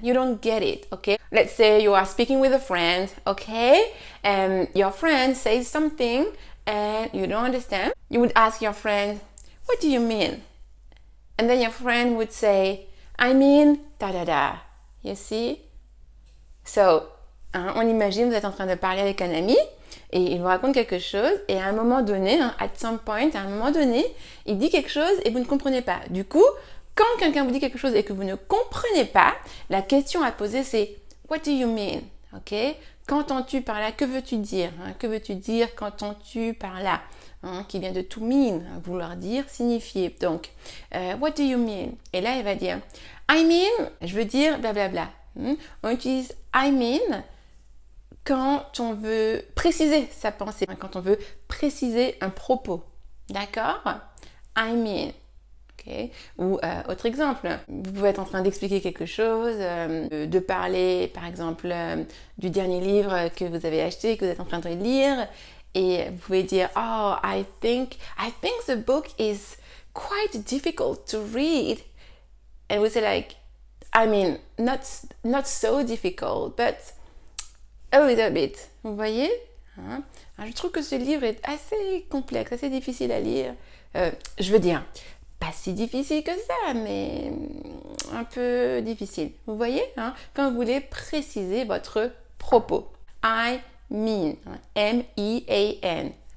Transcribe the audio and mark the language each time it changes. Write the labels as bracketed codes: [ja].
[en] You don't get it, okay? Let's say you are speaking with a friend, okay? And your friend says something, and you don't understand. You would ask your friend, what do you mean? And then your friend would say, I mean, da-da-da. You see? [fr] So, on imagine, vous êtes en train de parler avec un ami, et il vous raconte quelque chose, et à un moment donné, [en] at some point, [fr] il dit quelque chose et vous ne comprenez pas. Du coup, quand quelqu'un vous dit quelque chose et que vous ne comprenez pas, la question à poser c'est [en] what do you mean? [fr] Ok? Qu'entends-tu par là? Que veux-tu dire? Que veux-tu dire? Qu'entends-tu par là? Qui vient de [en] to mean, [fr] vouloir dire, signifier. Donc, [en] what do you mean? [fr] Et là, il va dire [en] I mean, [fr] je veux dire blablabla. On utilise [en] I mean [fr] quand on veut préciser sa pensée, quand on veut préciser un propos. D'accord? I mean. Okay. Ou autre exemple, vous pouvez être en train d'expliquer quelque chose, de parler par exemple du dernier livre que vous avez acheté, que vous êtes en train de lire, Et vous pouvez dire, [en] oh, I think the book is quite difficult to read. And we say like, I mean, not so difficult, but a little bit. [fr] Vous voyez? Hein? Je trouve que ce livre est assez complexe, assez difficile à lire. Je veux dire, pas si difficile que ça, mais un peu difficile. Vous voyez, hein? Quand vous voulez préciser votre propos. [en] I mean, [fr] M-E-A-N.